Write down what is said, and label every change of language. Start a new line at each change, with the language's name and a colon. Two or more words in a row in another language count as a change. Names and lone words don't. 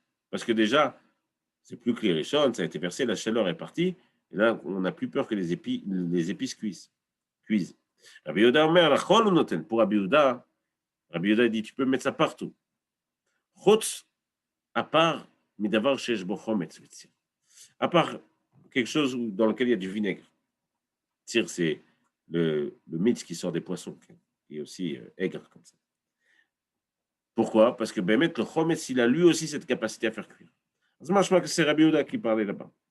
French: Parce que déjà, c'est plus Klirichon, ça a été versé, la chaleur est partie. Et là, on n'a plus peur que les épices cuisent.
Hebrew: רבי יהודה אומר, לכל הוא נותן.
French: Pour Rabbi Yehuda dit, tu peux mettre ça partout.
Hebrew: Chutz,
French: à part
Hebrew: מדבר שיש בו חומץ וציר.
French: À part quelque chose dans lequel il y a du vinaigre. Tir, c'est le mitz qui sort des poissons, qui est aussi aigre comme ça. Pourquoi? Parce que Bémet, le chometz, il a lui aussi cette capacité à faire cuire. C'est Rabbi Yehuda qui parlait là-bas.